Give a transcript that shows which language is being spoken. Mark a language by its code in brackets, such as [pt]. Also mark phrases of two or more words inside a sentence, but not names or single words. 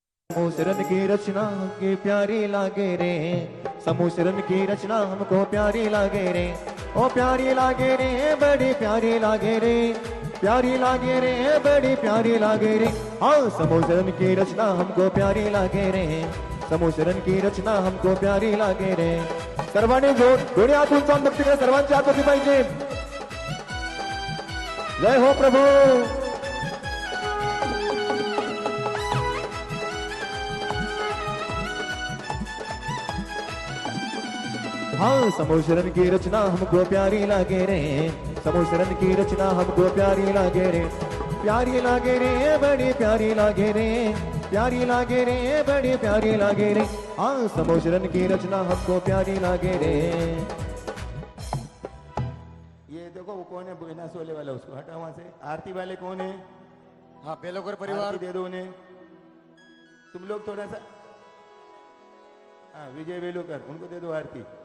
[hi] समूसरन की रचना की प्यारी लागे रे, समूसरन की रचना हमको प्यारी लागे रे, ओ प्यारी लागे रे, बड़ी प्यारी लागे रे, प्यारी लागे रे, बड़ी प्यारी लागे रे। हाँ, समूसरन की रचना हमको प्यारी लागे रे, समूसरन की रचना हमको प्यारी लागे रे। [mr] सर्वांनी जोडी हात उंचावून भक्ती करा, सर्वांची हात होती पाहिजे। [hi] जय हो प्रभू। हाँ, समूसरन की रचना हमको प्यारी लागे रे, समूसरन की रचना हमको प्यारी लागे रे, प्यारी लागे रे, बड़ी प्यारी लागे रे, प्यारी लागे रे, बड़ी प्यारी लागे रे। हाँ, समूसरन की रचना हमको प्यारी लागे रे। ये देखो वो कौन है, बिना सोले वाला, उसको हटा वहां से। आरती वाले कौन है? हाँ, बेलोकर परिवार आरती दे दो उन्हें। तुम लोग थोड़ा सा, हाँ, विजय बेलोकर, उनको दे दो आरती।